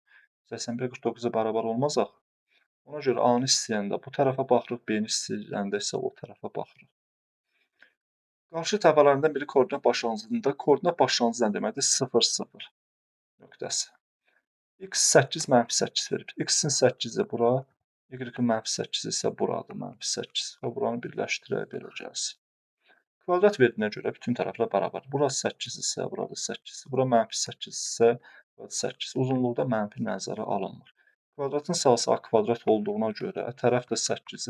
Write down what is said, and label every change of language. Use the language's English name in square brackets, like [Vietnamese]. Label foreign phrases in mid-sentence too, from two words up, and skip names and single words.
[Azerbaijani] 81 49-a bərabər olmaz axı. Ona görə A-nı istəyəndə bu tərəfə baxırıq, B-ni istəyəndə isə o tərəfə baxırıq. Qarşı təpələrindən biri koordinat başlanğıcında. Koordinat başlanğıcı nə deməkdir? 0, 0 nöqtəsi. X 8, mənfi 8 verir. X-in 8-i bura, Y-in mənfi 8-i isə buradır, mənfi 8. Və buranı birləşdirək, belə gəlsin. Kvadrat verdiyinə görə bütün tərəflər bərabər. Burası 8 isə, burada 8. Bura mənfi 8 isə, burada 8. Uzunluqda mənfi nəzərə alınmır. Kvadratın sahəsi A kvadrat olduğuna görə tərəf də 8-dir.